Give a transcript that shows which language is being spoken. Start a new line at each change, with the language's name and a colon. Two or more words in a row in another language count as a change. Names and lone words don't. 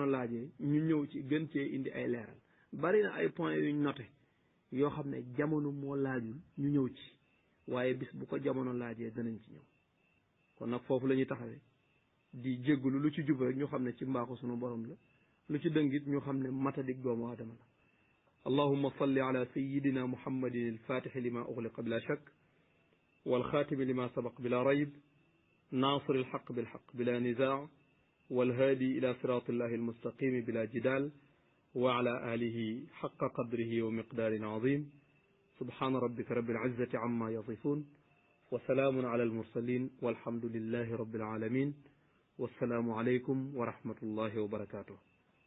Wolof: laajee ñu ñëw ci gën cee indi ay leeral bari na ay points yuñ noté yoo xam ne jamono moo laajul ñu ñëw ci waaye bis bu ko jamono laajee danañ ci ñëw kon nag foofu la ñuy taxawee di jéggulu lu ci jub rek ñu xam ne ci mbaaxu sunu borom la lu ci dëngit ñu xam ne matadik doomu aadama la
Arabic: اللهم صل على سيدنا محمد الفاتح لما أغلق بلا شك والخاتم لما سبق بلا ريب ناصر الحق بالحق بلا نزاع والهادي إلى صراط الله المستقيم بلا جدال وعلى آله حق قدره ومقدار عظيم سبحان ربك رب العزة عما يصفون وسلام على المرسلين والحمد لله رب العالمين والسلام عليكم ورحمة الله وبركاته